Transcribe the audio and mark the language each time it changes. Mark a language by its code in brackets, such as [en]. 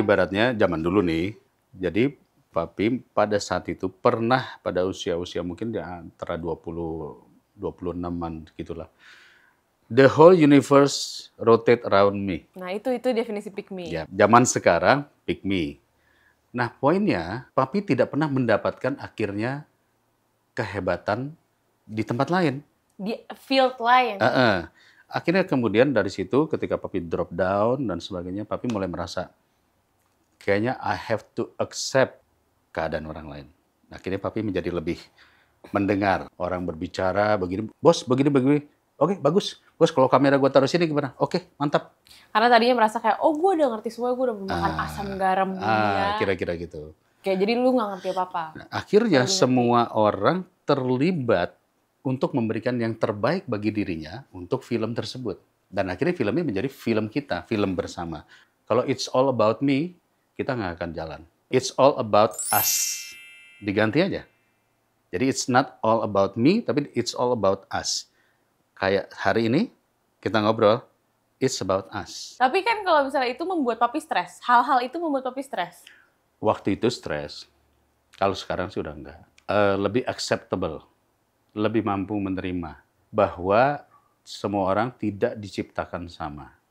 [id] ibaratnya zaman dulu nih, jadi Papi pada saat itu pernah pada usia mungkin di antara 26-an gitulah. [en] The whole universe rotate around me. [id] Nah, itu definisi pick me. Ya, zaman sekarang pick me. Nah, poinnya, papi tidak pernah mendapatkan akhirnya kehebatan di tempat lain. Di field lain. Akhirnya kemudian dari situ ketika papi drop down dan sebagainya, papi mulai merasa kayaknya [en] I have to accept [id] keadaan orang lain. Akhirnya papi menjadi lebih mendengar orang berbicara begini, bos begini. Oke, bagus. Bos, kalau kamera gue taruh sini gimana? Oke, mantap. Karena tadinya merasa kayak, oh gue udah ngerti semua, gue udah makan asam garam dunia. Kira-kira gitu. Kayak jadi lu nggak ngerti apa-apa. Nah, akhirnya semua orang terlibat untuk memberikan yang terbaik bagi dirinya untuk film tersebut. Dan akhirnya filmnya menjadi film kita, film bersama. Kalau [en] it's all about me, [id] kita nggak akan jalan. [en] It's all about us. [id] Diganti aja. Jadi [en] it's not all about me, [id] tapi [en] it's all about us. [id] Kayak hari ini kita ngobrol, [en] it's about us. [id] Tapi kan kalau misalnya itu membuat papi stres, hal-hal itu membuat papi stres. Waktu itu stres, kalau sekarang sih udah enggak. Lebih acceptable, lebih mampu menerima bahwa semua orang tidak diciptakan sama.